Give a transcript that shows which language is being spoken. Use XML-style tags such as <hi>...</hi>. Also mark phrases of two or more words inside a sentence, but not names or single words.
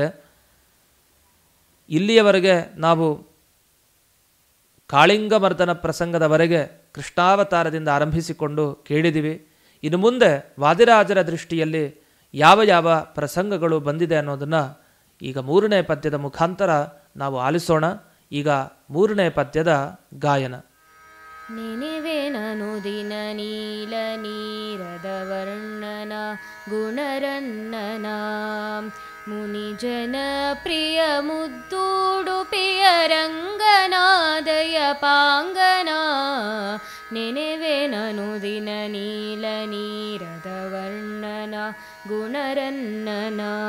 <kn>ಇಲ್ಲಿಯವರೆಗೆ ನಾವು ಕಾಳಿಂಗಮರ್ದನ ಪ್ರಸಂಗದವರೆಗೆ ಕೃಷ್ಣಾವತಾರದಿಂದ ಆರಂಭಿಸಿಕೊಂಡು ಕೇಳಿದ್ದೀವಿ. ಇನ್ನು ಮುಂದೆ ವಾದಿರಾಜರ ದೃಷ್ಟಿಯಲ್ಲಿ ಯಾವ ಯಾವ ಪ್ರಸಂಗಗಳು ಬಂದಿದೆ ಅನ್ನೋದನ್ನು ಈಗ 3ನೇ ಪದ್ಯದ ಮುಖಾಂತರ ನಾವು ಆಲಿಸೋಣ. ಈಗ 3ನೇ ಪದ್ಯದ ಗಾಯನ. ನೆನೆವೆನನುದಿನ ನೀಲ ನೀರದ ವರ್ಣನ ಗುಣರನ್ನನ ಮುನಿಜನ ಪ್ರಿಯ ಮುದ್ದೂಡುಪಿಯ ರಂಗನಾದಯ ಪಾಂಗನ ನೆನೆವೆನನುದಿನ ನೀಲ ನೀರದ ವರ್ಣನ ಗುಣರನ್ನನ</kn>